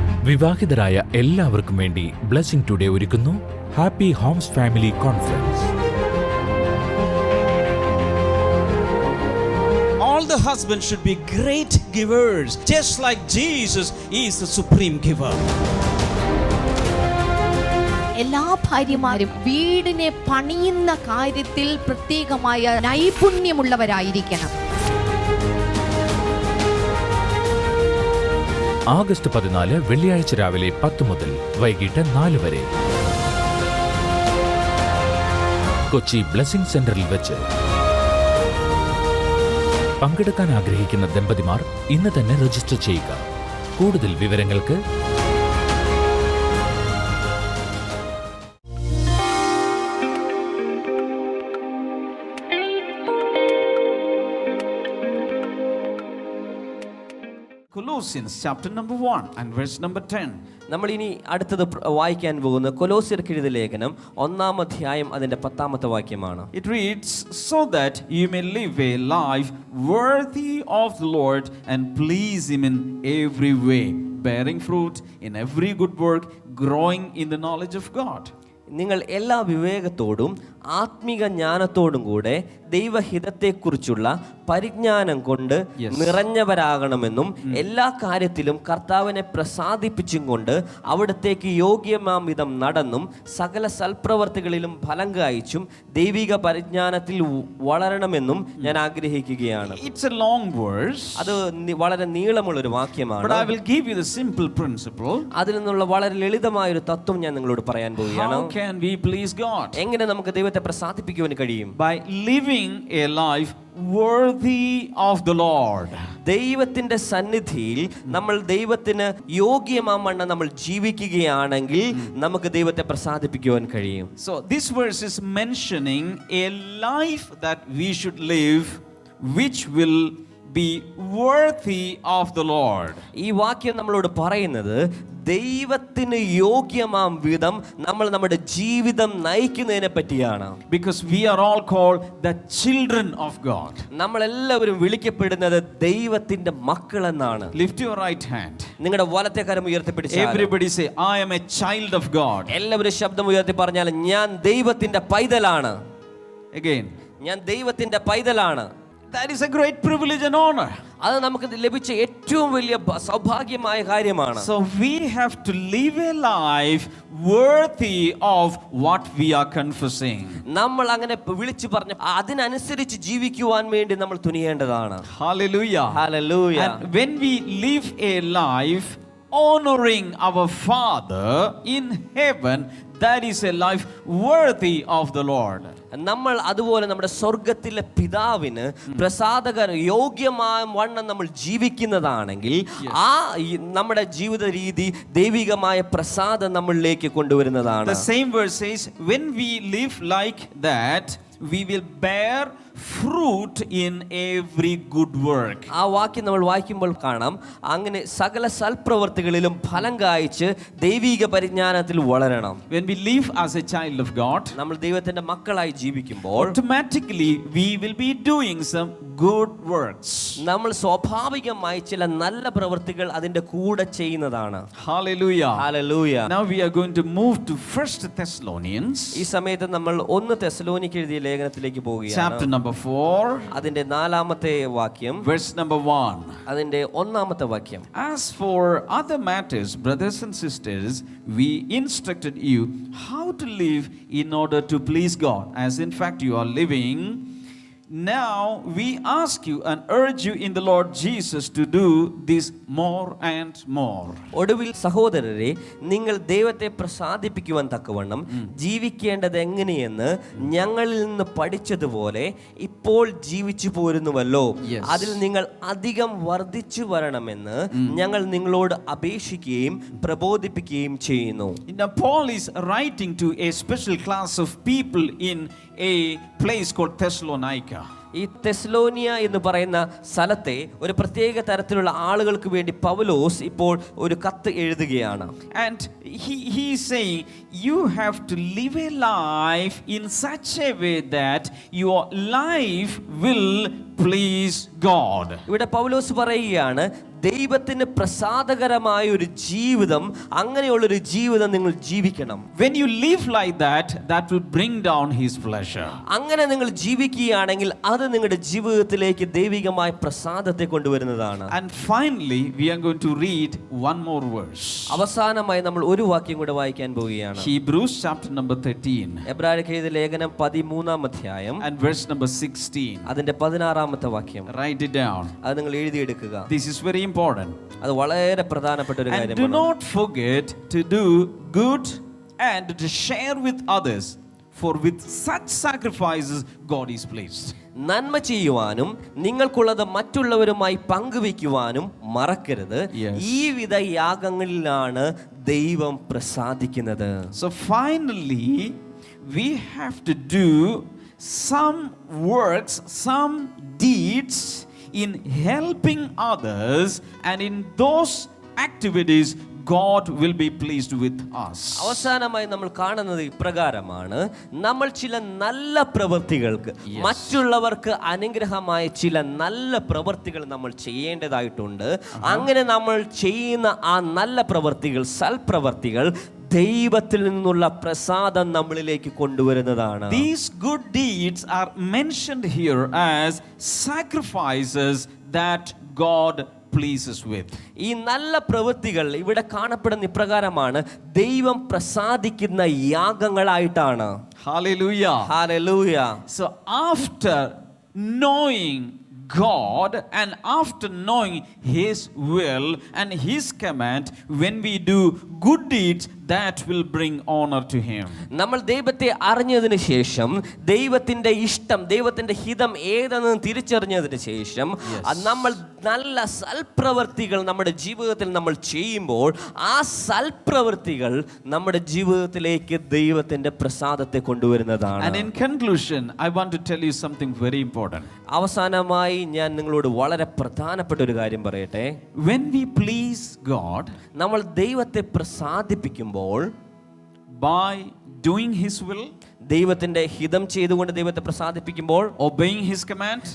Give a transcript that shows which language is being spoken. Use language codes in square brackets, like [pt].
[ml] വിവാഹിതരായ എല്ലാവർക്കും വേണ്ടി ബ്ലെസ്സിംഗ് ടുഡേ ഒരുക്കുന്നു happy Holmes family conference. [en] All the husbands should be great givers, just like Jesus is the supreme giver. [ml] എല്ലാ ഭാര്യമാരും വീടിനെ പണിയുന്ന കാര്യത്തിൽ പ്രത്യേകമായ നൈപുണ്യമുള്ളവരായിരിക്കണം. ആഗസ്റ്റ് 14 വെള്ളിയാഴ്ച രാവിലെ 10 മുതൽ വൈകിട്ട് 4 വരെ കൊച്ചി ബ്ലെസ്സിംഗ് സെന്ററിൽ വെച്ച്. പങ്കെടുക്കാൻ ആഗ്രഹിക്കുന്ന ദമ്പതിമാർ ഇന്ന് തന്നെ രജിസ്റ്റർ ചെയ്യുക. കൂടുതൽ വിവരങ്ങൾക്ക് [en] Colossians chapter number 1 and verse number 10. [ml] നമ്മൾ ഇനി അടുത്തത് വായിക്കാൻ പോകുന്ന കൊലോസ്യർക്ക് എഴുതിയ ലേഖനം 1-ാം അധ്യായം അതിന്റെ 10-ാമത്തെ വാക്യമാണ്. [en] It reads, so that you may live a life worthy of the Lord and please Him in every way, bearing fruit in every good work, growing in the knowledge of God. [ml] നിങ്ങൾ എല്ലാ വിവേകത്തോടും ആത്മീക ജ്ഞാനത്തോടും കൂടെ ദൈവഹിതത്തെക്കുറിച്ചുള്ള പരിജ്ഞാനം കൊണ്ട് നിറഞ്ഞവരാകണമെന്നും എല്ലാ കാര്യത്തിലും കർത്താവിനെ പ്രസാദിപ്പിച്ചും കൊണ്ട് അവിടത്തേക്ക് യോഗ്യമാം വിധം നടന്നും സകല സൽപ്രവർത്തികളിലും ഫലം കായ്ച്ചും ദൈവിക പരിജ്ഞാനത്തിൽ വളരണമെന്നും ഞാൻ ആഗ്രഹിക്കുകയാണ്. [en] It's a long verse. [ml] അത് വളരെ നീളമുള്ളൊരു വാക്യമാണ്. [en] But I will give you the simple principle. [ml] അതിൽ നിന്നുള്ള വളരെ ലളിതമായൊരു തത്വം ഞാൻ നിങ്ങളോട് പറയാൻ പോവുകയാണ്. [en] How can we please God? [ml] എങ്ങനെ നമുക്ക് ദൈവത്തെ പ്രസാദിപ്പിക്കുവാൻ കഴിയും? [en] By living a life worthy of the Lord. [ml] ദൈവത്തിന്റെ സന്നിധിയിൽ നമ്മൾ ദൈവത്തിന് യോഗ്യമാവണ്ണം നമ്മൾ ജീവിക്കുകയാണെങ്കിൽ നമുക്ക് ദൈവത്തെ പ്രസാദിപ്പിക്കുവാൻ കഴിയും. [en] So this verse is mentioning a life that we should live which will be worthy of the Lord. [ml] ഈ വാക്യം നമ്മളോട് പറയുന്നത് ദൈവത്തിന് യോഗ്യമാം വിധം നമ്മൾ നമ്മുടെ ജീവിതം നയിക്കുന്നതിനെ പറ്റിയാണ്. [en] Because we are all called the children of God. [ml] നമ്മളെല്ലാവരും വിളിക്കപ്പെടുന്നത് ദൈവത്തിന്റെ മക്കൾ എന്നാണ്. [en] Lift your right hand. [ml] നിങ്ങളുടെ വലത്തെ കരം ഉയർത്തിപ്പിടിച്ചാൽ [en] Everybody say, I am a child of God. [ml] എല്ലാവരും ശബ്ദം ഉയർത്തി പറഞ്ഞാൽ ഞാൻ ദൈവത്തിന്റെ പൈതലാണ്. [en] Again. [ml] ഞാൻ ദൈവത്തിന്റെ പൈതലാണ്. [en] That is a great privilege and honor. [ml] അത് നമുക്ക് ലഭിച്ച ഏറ്റവും വലിയ സൗഭാഗ്യമായ കാര്യമാണ്. [en] So we have to live a life worthy of what we are confessing. [ml] നമ്മൾ അങ്ങനെ വിളിച്ചു പറഞ്ഞ അതിനനുസരിച്ച് ജീവിക്കുവാൻ വേണ്ടി നമ്മൾ തുനിയേണ്ടതാണ്. [en] Hallelujah. Hallelujah. And when we live a life honoring our Father in heaven, that is a life worthy of the Lord. [ml] നമ്മൾ അതുപോലെ നമ്മുടെ സ്വർഗത്തിലെ പിതാവിന് പ്രസാദകര യോഗ്യമായ വണ്ണം നമ്മൾ ജീവിക്കുന്നതാണെങ്കിൽ ആ നമ്മുടെ ജീവിത രീതി ദൈവികമായ പ്രസാദം നമ്മളിലേക്ക് കൊണ്ടുവരുന്നതാണ്. [en] The same verse says, when we live like that, we will bear fruit in every good work. [ml] ആ വാക്യം നമ്മൾ വായിക്കുമ്പോൾ കാണാം അങ്ങനെ സകല സൽപ്രവർത്തികളിലും ഫലം കായ്ച്ച് ദൈവിക പരിജ്ഞാനത്തിൽ വളരണം. [en] When we live as a child of God, [ml] നമ്മൾ ദൈവത്തിന്റെ മക്കളായി ജീവിക്കുമ്പോൾ [en] automatically we will be doing some good works. [ml] നമ്മൾ സ്വാഭാവികമായി ചില നല്ല പ്രവൃത്തികൾ അതിന്റെ കൂടെ ചെയ്യുന്നതാണ്. [en] Hallelujah. Hallelujah. Now we are going to move to 1 Thessalonians. [ml] ഈ സമയത്ത് നമ്മൾ 1 തെസ്സലോനിക്ക എഴുതിയ ലേഖനത്തിലേക്ക് പോവുകയാണ്. [en] Chapter number 4. [ml] അതിന്റെ 4-ാമത്തെ വാക്യം. [en] Verse number 1. [ml] അതിന്റെ 1-ാമത്തെ വാക്യം. [en] As for other matters, brothers and sisters, we instructed you how to live in order to please God, as in fact you are living. Now we ask you and urge you in the Lord Jesus to do this more and more. [ml] ഒടുവിൽ സഹോദരരെ, നിങ്ങൾ ദൈവത്തെ പ്രസാദിപ്പിക്കുവാൻ തക്കവണ്ണം ജീവിക്കേണ്ടത് എങ്ങനെയെന്ന് ഞങ്ങളിൽ നിന്ന് പഠിച്ചതുപോലെ ഇപ്പോൾ ജീവിച്ചു പോരുന്നുവല്ലോ. അതിൽ നിങ്ങൾ അധികം വർദ്ധിച്ചു വരണമെന്ന് ഞങ്ങൾ നിങ്ങളോട് അപേക്ഷിക്കുകയും പ്രബോധിപ്പിക്കുകയും ചെയ്യുന്നു. [en] Now Paul is writing to a special class of people in a place called Thessalonica. [ml] ഈ തെസ്സലോനിയ എന്ന് പറയുന്ന സ്ഥലത്തെ ഒരു പ്രത്യേക തരത്തിലുള്ള ആളുകൾക്ക് വേണ്ടി പൗലോസ് ഇപ്പോൾ ഒരു കത്ത് എഴുതുകയാണ്. [en] And he is saying, you have to live a life in such a way that your life will please God. [ml] ഇവിടെ പൗലോസ് പറയുകയാണ്, ദൈവത്തിന് പ്രസാദകരമായ ഒരു ജീവിതം, അങ്ങനെയുള്ളൊരു ജീവിതം നിങ്ങൾ ജീവിക്കണം. [en] When you live like that, that will bring down his pleasure. [ml] അങ്ങനെ നിങ്ങൾ ജീവിക്കുകയാണെങ്കിൽ അത് നിങ്ങളുടെ ജീവിതത്തിലേക്ക് ദൈവികമായ പ്രസാദത്തെ കൊണ്ടുവരുന്നതാണ്. [en] And finally, we are going to read one more verse. [ml] അവസാനമായി നമ്മൾ ഒരു വാക്യം കൂടെ വായിക്കാൻ പോവുകയാണ്. [en] Hebrews chapter number 13 [ml] എബ്രായർക്ക് എഴുതിയ ലേഖനം 13-ാം അധ്യായം [en] and verse number 16. [ml] അതിന്റെ 16-ാമത്തെ വാക്യം. [en] Write it down. [ml] അത് നിങ്ങൾ എഴുതിയെടുക്കുക. [en] This is very important. [ml] അത് വളരെ പ്രധാനപ്പെട്ട ഒരു [en] And do [ml] കാര്യമാണ്. [en] not forget to do good and to share with others, for with such sacrifices God is pleased. [ml] നന്മ ചെയ്യുവാനും നിങ്ങൾക്കുള്ളത് മറ്റുള്ളവരുമായി പങ്കുവെക്കുവാനും മറക്കരുത്. [en] Yes. [ml] ഈ വിധ യാഗങ്ങളിലാണ് ദൈവം പ്രസാദിക്കുന്നത്. So finally, we have to do some works, some deeds in helping others, and in those activities God will be pleased with us. അവസാനമായി നമ്മൾ കാണുന്നത് ഇപ്രകാരമാണ്, നമ്മൾ ചില നല്ല പ്രവൃത്തികൾക്ക്, മറ്റുള്ളവർക്ക് അനുഗ്രഹമായ ചില നല്ല പ്രവൃത്തികൾ നമ്മൾ ചെയ്യേണ്ടതായിട്ടുണ്ട്. അങ്ങനെ നമ്മൾ ചെയ്യുന്ന ആ നല്ല പ്രവൃത്തികൾ, സൽപ്രവൃത്തികൾ ദൈവത്തിൽ നിന്നുള്ള പ്രസാദം നമ്മളിലേക്ക് കൊണ്ടുവരുന്നതാണ്. [en] These good deeds are mentioned here as sacrifices that God pleases with. [ml] ഈ നല്ല പ്രവൃത്തികൾ ഇവിടെ കാണപ്പെടുന്ന ഇപ്രകാരമാണ്, ദൈവം പ്രസാദിക്കുന്ന യാഗങ്ങളായിട്ടാണ്. [en] Hallelujah. [ml] Hallelujah. [en] So after knowing God and after knowing his will and his command, when we do good deeds, that will bring honor to him. [ml] നമ്മൾ ദൈവത്തെ അറിഞ്ഞതിന് ശേഷം, ദൈവത്തിന്റെ ഇഷ്ടം, ദൈവത്തിന്റെ ഹിതം ഏതെന്ന് തിരിച്ചറിഞ്ഞതിന് ശേഷം, നമ്മൾ നല്ല സൽപ്രവൃത്തികൾ നമ്മുടെ ജീവിതത്തിൽ നമ്മൾ ചെയ്യുമ്പോൾ ആ സൽപ്രവൃത്തികൾ നമ്മുടെ ജീവിതത്തിലേക്ക് ദൈവത്തിന്റെ പ്രസാദത്തെ കൊണ്ടുവരുന്നതാണ്. [en] And in conclusion, I want to tell you something very important. [ml] അവസാനമായി ഞാൻ നിങ്ങളോട് വളരെ പ്രധാനപ്പെട്ട ഒരു കാര്യം പറയട്ടെ. [en] When we please God [ml] നമ്മൾ ദൈവത്തെ പ്രസാദിപ്പിക്കുമ്പോൾ, [en] by doing his will, [ml] ദൈവത്തിന്റെ ഹിതം ചെയ്തുകൊണ്ട് ദൈവത്തെ പ്രസാദിപ്പിക്കുമ്പോൾ, [en] obeying his command,